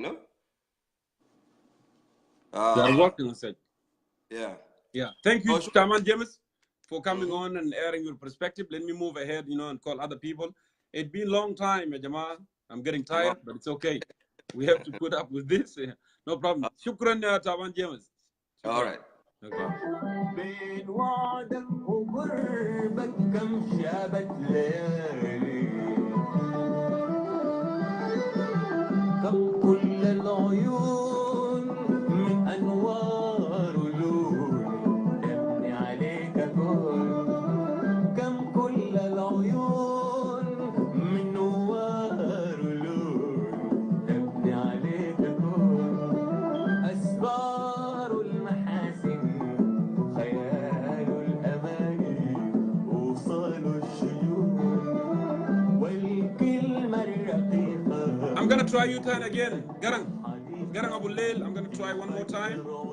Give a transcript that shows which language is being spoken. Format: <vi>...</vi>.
<en>You are working on it. Yeah. Thank you, Taman James, for coming on and airing your perspective. Let me move ahead, and call other people. It's been a long time, Jamal. I'm getting tired, but it's okay. We have to put up with this. No problem. Shukran, Taman James. All right. Okay.</en> <ar>بين وعدك وقربك كم شابت ليالي كم كل العيون من أنوار ولون تبني عليك كون كم كل العيون من نوار ولون تبني عليك كون أسرار المحاسن خيال الأماني وصال الشجون والكلمة الرقيقة</ar> <en>I'm gonna try you turn again. Garang Abu Leil, I'm gonna try one more time.</en>